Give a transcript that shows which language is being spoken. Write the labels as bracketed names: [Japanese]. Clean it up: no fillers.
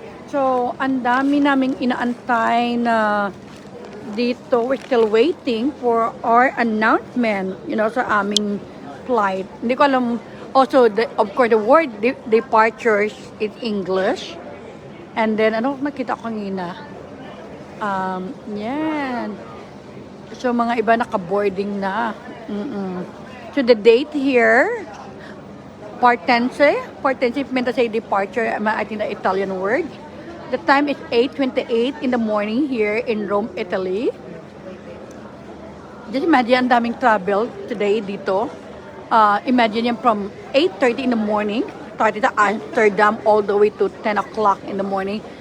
[Filipino] So, ang dami naming inaantay na dito. [English] We're still waiting for our announcement, [Filipino] sa aming flight. Hindi ko alam, [English] also, of course, the word departures is English. And then, [Filipino] nakita ko kanina? Yan. So, mga iba naka-boarding na. [English] So, the date here, partense meant to say departure, I think the Italian word. The time is 8:28 in the morning here in Rome, Italy. Just imagine, [Filipino] ang daming travel today dito. [English] Imagine yan from 8:30 in the morning, started sa Amsterdam all the way to 10 o'clock in the morning.